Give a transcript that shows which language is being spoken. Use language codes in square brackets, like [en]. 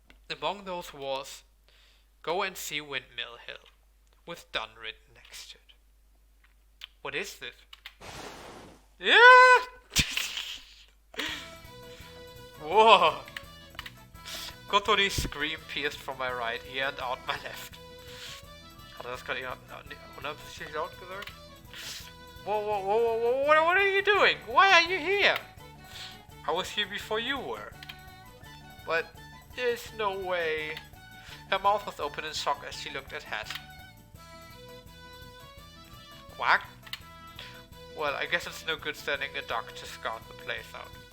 [en] Among those was, go and see Windmill Hill, with done written next to it. What is this? Yeah! Whoa! Kotori's scream pierced from my right ear and out my left. [de] Hat er das gerade unabsichtlich laut gesagt? [en] Whoa, what are you doing? Why are you here? I was here before you were. But there's no way. Her mouth was open in shock as she looked at Hat. Quack? Well, I guess it's no good sending a duck to scout the place out.